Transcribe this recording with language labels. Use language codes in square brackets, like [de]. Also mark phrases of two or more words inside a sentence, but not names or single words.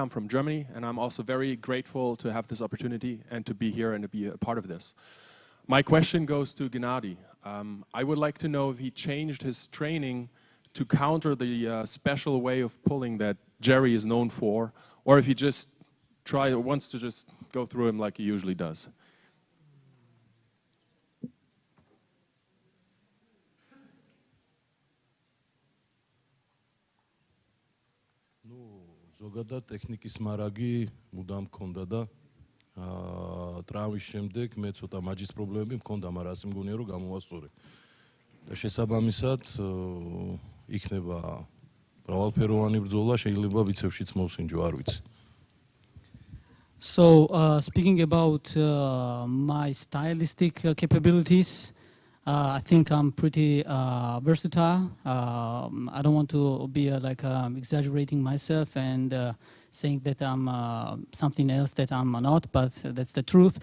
[en] I'm from Germany, and I'm also very grateful to have this opportunity and to be here and to be a part of this. My question goes to Gennady. I would like to know if he changed his training to counter the special way of pulling that Jerry is known for, or if he just wants to just go through him like he usually does. [ka] ზოგადად ტექნიკის მარაგი მუდამ მქონდა და ტრამვის შემდეგ მე ცოტა მაჯის პრობლემები მქონდა, მაგრამ ასე მგონია რომ გამოვასწორე. და შესაბამისად იქნება მრავალფეროვანი ბრძოლა, შეიძლება ვიცევშიც მოვსინჯო, არ ვიცი. [en] So speaking about my stylistic capabilities, I think I'm pretty versatile. I don't want to be exaggerating myself and saying that I'm something else that I'm not, but that's the truth.